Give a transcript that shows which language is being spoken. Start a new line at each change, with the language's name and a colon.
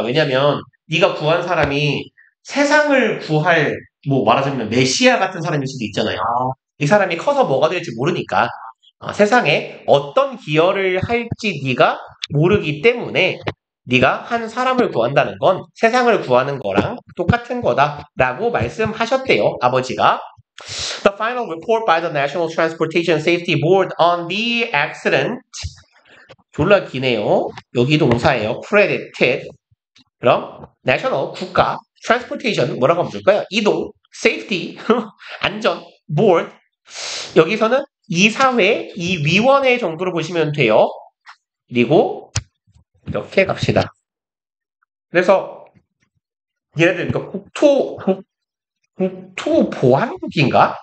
Korean: 왜냐면 네가 구한 사람이 세상을 구할 뭐 말하자면 메시아 같은 사람일 수도 있잖아요. 이 사람이 커서 뭐가 될지 모르니까 세상에 어떤 기여를 할지 네가 모르기 때문에 네가 한 사람을 구한다는 건 세상을 구하는 거랑 똑같은 거다라고 말씀하셨대요. 아버지가.
English: The final report by the National Transportation Safety Board on the accident
Korean: 졸라 기네요. 여기 동사예요. credited. 그럼 national 국가 transportation 뭐라고 하면 좋을까요? 이동 safety 안전 board 여기서는 이사회, 이 위원회 정도로 보시면 돼요. 그리고 이렇게 갑시다. 그래서 얘네들 그러니까 국토보안국인가?